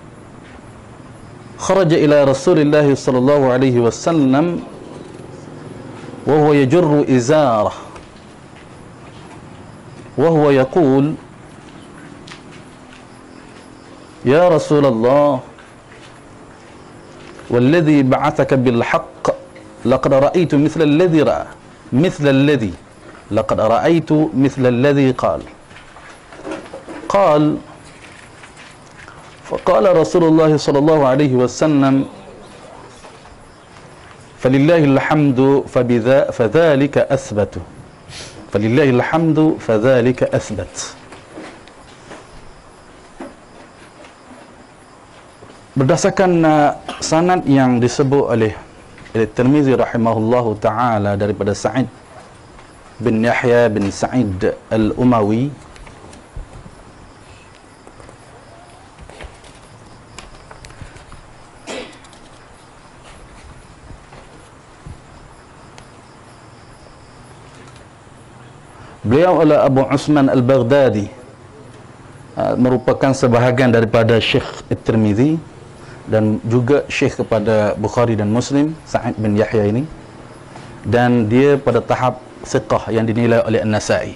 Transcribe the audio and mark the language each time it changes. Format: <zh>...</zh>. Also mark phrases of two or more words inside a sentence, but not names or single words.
<ar>خرج إلى رسول الله صلى الله عليه وسلم وهو يجر إزاره وهو يقول يا رسول الله والذي بعثك بالحق لقد رأيت لقد رأيت مثل الذي قال. فقال رسول الله صلى الله عليه وسلم فلله الحمد فذلك أثبت. فلله الحمد فذلك أثبت.</ar> <ms>Berdasarkan sanad yang disebut oleh Tirmizi</ms> <ar>رحمه الله تعالى</ar> <ms>daripada Sa'id bin Yahya bin Sa'id al-Umawi, beliau adalah Abu Usman al-Baghdadi, merupakan sebahagian daripada Syekh At-Tirmizi dan juga Syekh kepada Bukhari dan Muslim, Sa'id bin Yahya ini, dan dia pada tahap siqah yang dinilai oleh An-Nasa'i.</ms>